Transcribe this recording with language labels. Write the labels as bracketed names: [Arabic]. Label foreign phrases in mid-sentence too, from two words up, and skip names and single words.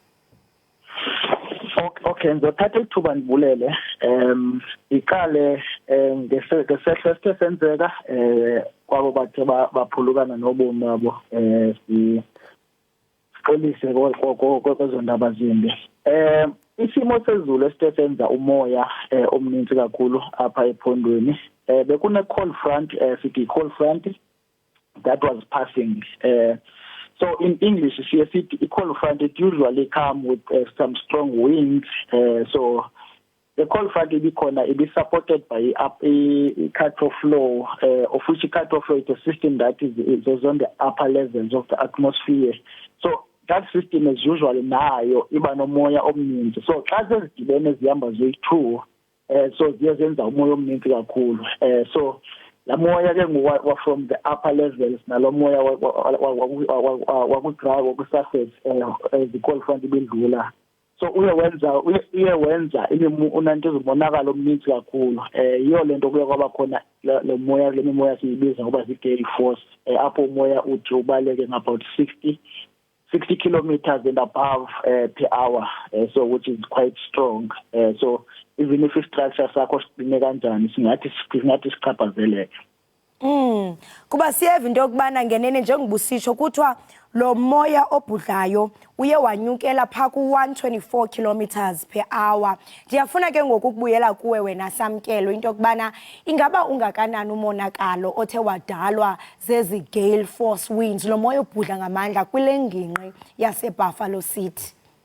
[Xhosa] Okay, ngizothatha ithuba ndibulele iqale ngesehlo senzeka kwabo bathe baphulukana nobomi babo sixolise kwezondaba zimbi. Isimo sezulu esithe umoya omninzi kakhulu apha ephondweni bekune [English] cold front sithi cold front that was passing so in English, a cold front, it usually comes with some strong winds. So the cold front will be supported by a cut-off flow, of which a cut-off flow is a system that is on the upper levels of the atmosphere. So that system is usually [Xhosa] nayo iba nomoya omninzi. So xa sezidibene zihamba zoyi-2, so ziyenza umoya omninzi kakhulu. So la moya ke ngowa [English] from the upper levels [Xhosa] nalo moya wakudraw wakusurface the [English] cold front [Xhosa] ibindlula so uyewenza unanto ezibonakala omninzi kakhulu iyo lento kuye kwaba khona le mimoya siyibiza ngoba zi- [English] gale force [Xhosa] apho umoya uthi ubaleke [English] about 60 kilometers and above per hour so which is quite strong so even if structure [Xhosa] sakho siqine kanjani singathi sichaphazeleke. Kuba siyeva into yokubana ngenene njengobusisho kuthiwa lo moya obhudlayo uye wanyukela pha ku-124 [English] kilometers per hour. [Xhosa] Ndiyafuna ke ngoku ukubuyela kuwe wena Samkelo into yokubana ingaba ungakanani umonakalo othe wadalwa zezi [English] gale force winds [Xhosa] lo moya obhudla ngamandla kwile ngingqi yaseBuffalo City.